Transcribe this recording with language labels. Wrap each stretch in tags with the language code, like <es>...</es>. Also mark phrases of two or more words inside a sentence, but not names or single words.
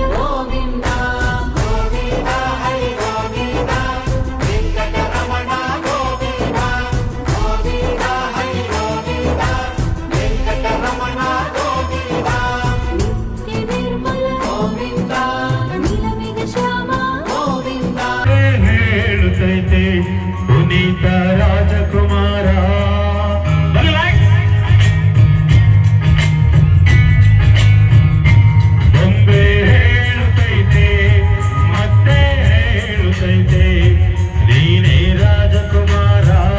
<te>గోవింద గోవింద హరి గోవింద వెంకటరమణ గోవింద గోవింద హరి గోవింద వెంకటరమణ గోవింద నిత్య నిర్మల గోవింద నీలమేఘ శ్యామ గోవింద</te> <kn>ಹೇಳುತ್ತೈತೆ ಪುನೀತ ರಾಜಕುಮಾರ ಬೊಂಬೆ ಹೇಳುತ್ತೈತೆ ಮತ್ತೆ ಹೇಳುತ್ತೈತೆ ನೀನೇ ರಾಜಕುಮಾರ</kn>